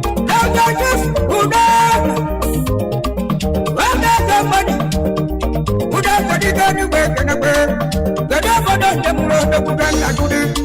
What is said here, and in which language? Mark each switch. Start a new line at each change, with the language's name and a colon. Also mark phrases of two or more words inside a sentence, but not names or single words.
English: Now that is udo. When there's a money,
Igbo: udo ka dị ka eluigwe ekenekwe. Kedu obodo nke mụrụ odogwu ka nna gị dị?